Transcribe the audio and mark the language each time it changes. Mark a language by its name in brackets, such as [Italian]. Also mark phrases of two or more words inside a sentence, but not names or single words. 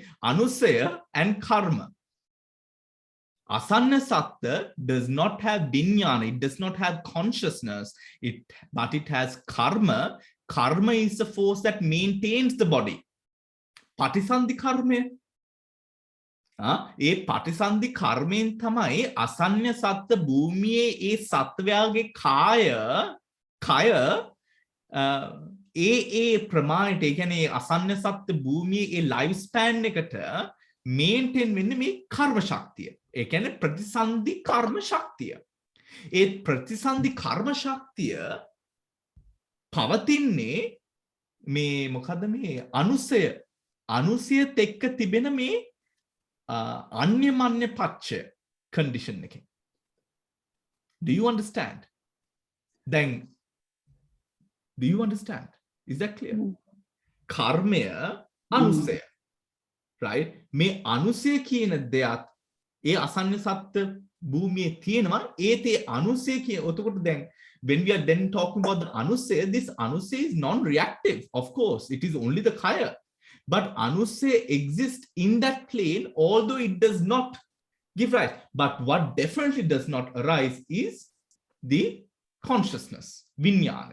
[English] Anusaya and karma. Asanya satta does not have vijnana, it does not have consciousness, but it has karma. Karma is the force that maintains the body. Patisandhi karma. [Sinhala] ඒ පටිසන්ධි කර්මයෙන් තමයි අසඤ්ඤ සත්ත්ව භූමියේ ඒ සත්වයාගේ කය ඒ ප්‍රමාණයට, ඒ කියන්නේ අසඤ්ඤ සත්ත්ව භූමියේ ඒ [English] life span [Sinhala] එකට මේන්ටේන් වෙන්නේ මේ කර්ම ශක්තිය. ඒ කියන්නේ ප්‍රතිසන්ධි කර්ම ශක්තිය. ඒ ප්‍රතිසන්ධි කර්ම ශක්තිය පවතින්නේ මේ මොකද්ද මේ අනුසයත් එක්ක තිබෙන මේ අන්‍යමන්‍ය පච්චය condition එකෙන්. [English] Do you understand? Then, do you understand? Is that clear? [Sinhala] කර්මය අනුසය. Right? මේ අනුසය කියන දෙයක් ඒ අසඤ්ඤ සත්ත්ව භූමියේ තියෙනවා. ඒතේ අනුසය කියන එතකොට දැන් [English] when we are then talking about the anusaya, this anusaya is non-reactive. Of course, it is only the kaya. But anusaya exists in that plane, although it does not give rise. But what definitely does not arise is the consciousness, vijnana.